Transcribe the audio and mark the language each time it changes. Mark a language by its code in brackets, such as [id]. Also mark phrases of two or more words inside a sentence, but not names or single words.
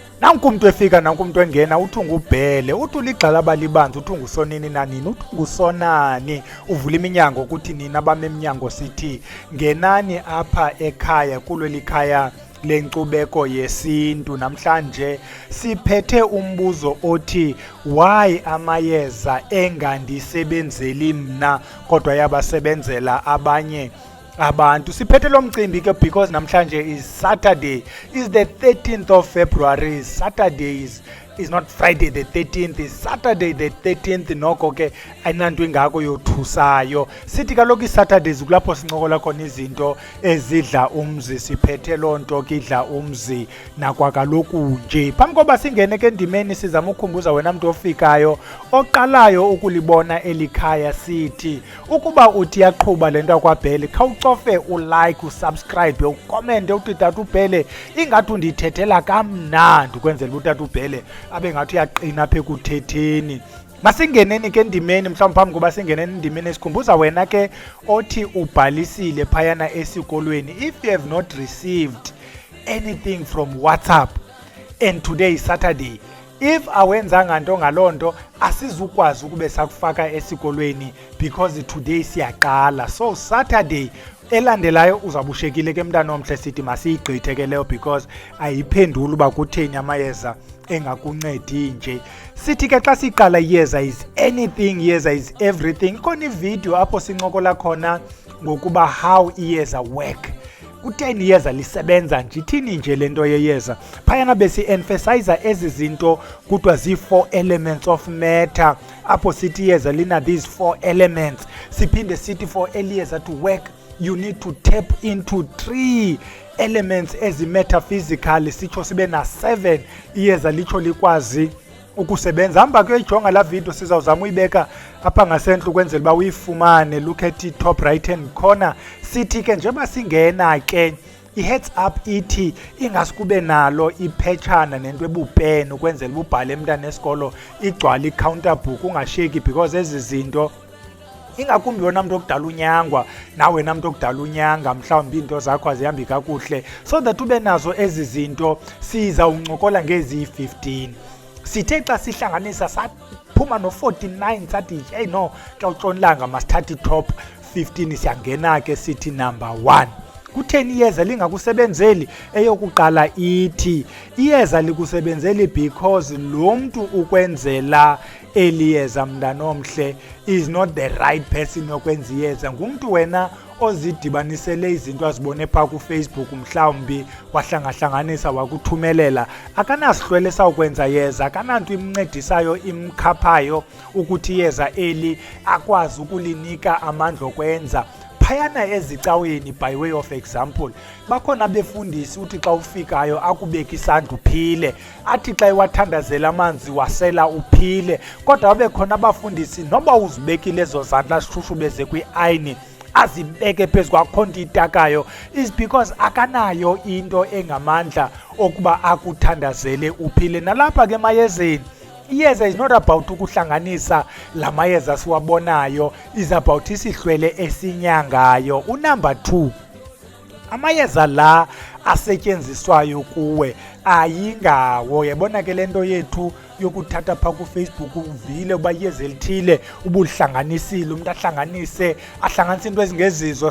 [xh] nanku umuntu efika nanku umuntu engena uthi ungubhele uthi uligxala balibanzi uthi ungusonini nanini uthi ungusonani uvula iminyango ukuthi nina abame eminyango sithi ngenani apha ekhaya kulo likhaya lenkcubeko yesintu. Namhlanje siphethe umbuzo othi why amayeza engandisebenzeli mna kodwa yabasebenzela abanye abantu. Siphethe lo mcimbi ke because namhlanje [en] is Saturday, is the 13th of February. Saturday is not Friday the 13th, is Saturday the 13th. [xh] Noko ke ayinanto ingako yothusayo. Sithi kaloku iSaturdays kulapho sincokola khona izinto ezidla umzi. Siphethe lonto ke idla umzi nakwa kaloku nje. Phambi koba singene ke ndimeni sizama ukukhumbuza wena mntu ofikayo oqalayo ukulibona elikhaya sithi ukuba uthi yaqhubha lento kwaBhele khawucofe ulike, usubscribe, ucommente uthi tata uBhele ingathi undithethela kamnandi ukwenzela utata uBhele abe ngathi uyaqina apha ekuthetheni. Masingeneni ke ndimeni mhlawumbe phambi kuba singeneni ndimeni esikhumbuza wena ke othi ubhalisile phayana esikolweni. [en] If you have not received anything from WhatsApp and today is Saturday, if [xh] awenzanga nto ngalonto asizukwazi ukube sakufaka esikolweni [en] because today siyaqala. [xh] So Saturday elandelayo uzabushekile ke mntana omhle sithi masiyigqithe ke leyo because ayiphenduli uba kutheni amayeza engakuncedi nje. Sithi ke xa siqala iyeza [en] is anything, [xh] iyeza [en] is everything. [xh] Khona ivideo apho sincokola khona ngokuba how iyeza work, kutheni iyeza lisebenza nje, ithini nje lento yeyeza. Phayana besi-emphasize ezi zinto kuthiwa zii-4 [en] elements of matter, [xh] apho sithi iyeza lina [en] these 4 elements. [xh] Siphinde sithi for eliyeza [en] to work you need to tap into 3 elements [xh] ezi-metaphysical, sitsho sibe na-7 iyeza litsho likwazi ukusebenza. Hamba kuyoyijonga la video, sizawuzama uyibeka apha ngasentla ukwenzela uba uyifumane. [en] Look at the top right hand corner. [xh] Sithi ke njengoba singena ke i-heads up ithi ingasikube nalo iphetshana nento ebupeni ukwenzela ubhale emntana esikolo igcwala i-counter book ungasheki because ezi zinto ingakumbi wena mntu okudala unyangwa nawe wena mntu okudala unyanga mhlawumbi into zakho azihambi kakuhle, [en] so that [xh] ube nazo ezi zinto sizawuncokola ngezi-15. Sithe xa sihlanganisa saphuma no-49 sathi hey no xa utshonilanga masithathe i-top 15 siyangena ke sithi number 1. Kutheni iyeza lingakusebenzeli? Eyokuqala ithi iyeza likusebenzeli because lo mntu ukwenzela eliyeza mntana omhle [en] is not the right person [xh] yokwenza iyeza. Ngumntu wena ozidibanisele izinto azibone phaa kuFacebook, mhlawumbi wahlangahlanganisa wakuthumelela, akanasihlwele sawukwenza yeza, akananto imncedisayo imkhaphayo ukuthi iyeza eli akwazi ukulinika amandla okwenza. Phayana ezicaweni [en] by way of example [xh] bakhona befundisi uthi xa ufikayo akubeka isandla uphile, athi xa iwathandazela amanzi wasela uphile. Kodwa babe khona abafundisi noba uzibekile ezo zandla sishushubeze kwi-ayini azibeke phezu kwakhonto itakayo is because akanayo into engamandla okuba akuthandazele uphile. Nalapha ke mayezeni iyeza [en] is not about [xh] ukuhlanganisa la mayeza siwabonayo, [en] is about [xh] isihlwele esinyangayo. Unumber 2, amayeza la asetyenziswayo kuwe ayingawo. Yabona ke lento yethu yokuthatha phaa kuFacebook uvile uba iyeza elithile ubulihlanganisile, umuntu ahlanganise into ezingezizo.